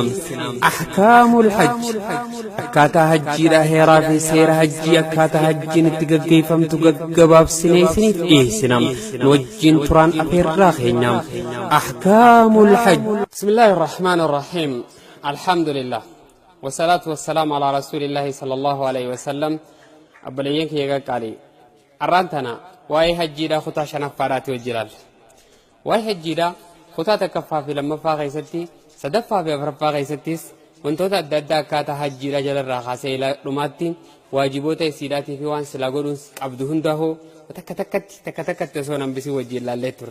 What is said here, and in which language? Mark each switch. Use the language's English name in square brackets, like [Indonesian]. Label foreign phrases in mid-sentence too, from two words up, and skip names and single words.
[Arabic] أحكام الحج [Oromo] akkaataa hajjiidha heeraa fi seera hajjii akkaataa hajjiin itti gaggeeffamtu gaggabaabsinee isiniif dhiyeessinaa. Nu wajjin turaan afeerraa keenya. [Arabic] أحكام الحج. بسم الله الرحمن الرحيم. الحمد لله والصلاة والسلام على رسول الله صلى الله عليه وسلم. [Oromo] Abboleeyyan kiyya qaalii. Arraantana waa'ee hajjiidha kutaa shanaffaadhaati wajjiraal. Waa'ee hajjiidha kutaa takkaffaa fi lammaffaa keessatti sadaffaa fi afuraffaa keessattis wantoota adda addaa akkaataa hajjiidha jalarraa kaasee dhumaatti waajiboota isiidhaatii fi waan silaa godhuun qabdu hundaa'uu takka takkatti osoo hambisii wajjin ilaallee turre.